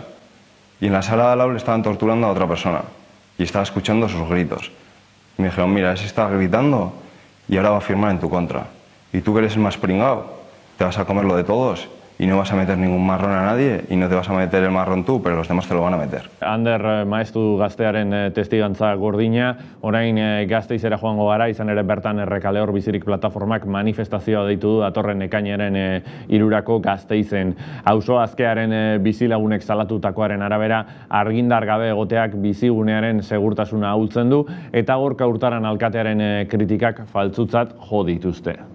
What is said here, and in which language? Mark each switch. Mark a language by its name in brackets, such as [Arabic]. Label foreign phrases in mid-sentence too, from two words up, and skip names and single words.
[Spanish] Y en la sala de al lado le estaban torturando a otra persona y estaba escuchando sus gritos. Y me dijeron, mira, ese está gritando y ahora va a firmar en tu contra. Y tú que eres el más pringao, te vas a comer lo de todos y no vas a meter ningún marrón a nadie y no te vas a meter el marrón tú, pero los demás te lo van a meter. [Basque] Ander maeztu gaztearen testigantza gordina, orain Gasteizera joango gara, izan ere bertan Errekaleor Bizirik plataformak manifestazioa deitu du datorren ekainaren 3 Gasteizen. Auzo azkearen bizilagunek salatutakoaren arabera argindar gabe egoteak bizigunearen segurtasuna ahultzen du eta Gorka Hurtaran alkatearen kritikak faltsutzat jo dituzte.